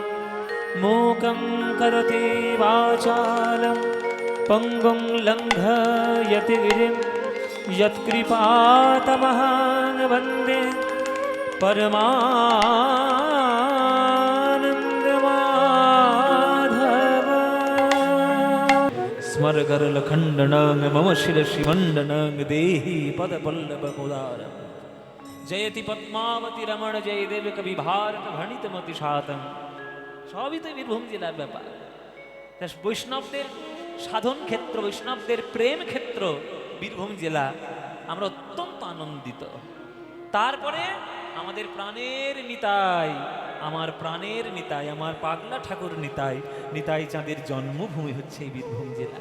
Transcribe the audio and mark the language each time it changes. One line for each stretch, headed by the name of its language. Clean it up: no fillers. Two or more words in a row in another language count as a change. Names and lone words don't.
Sanskrit: मूकं करोति वाचालं पंगुं लङ्घयति गिरिं यत्कृपातमहं वन्दे परमानन्दमाधव। स्मरगरलखण्डनं मम शिरसिमण्डनं देहि पदपल्लवमुदारम्। जयति पद्मावती रमण जय देव कवि भारत भणितमति सातम।
Bangla: সবই তো বীরভূম জেলার ব্যাপার। বৈষ্ণবদের সাধন ক্ষেত্র, বৈষ্ণবদের প্রেম ক্ষেত্র বীরভূম জেলা। আমরা অত্যন্ত আনন্দিত। তারপরে আমাদের প্রাণের নিতাই, আমার প্রাণের নিতাই, আমার পাগলা ঠাকুর নিতাই, নিতাই চাঁদের জন্মভূমি হচ্ছে এই বীরভূম জেলা।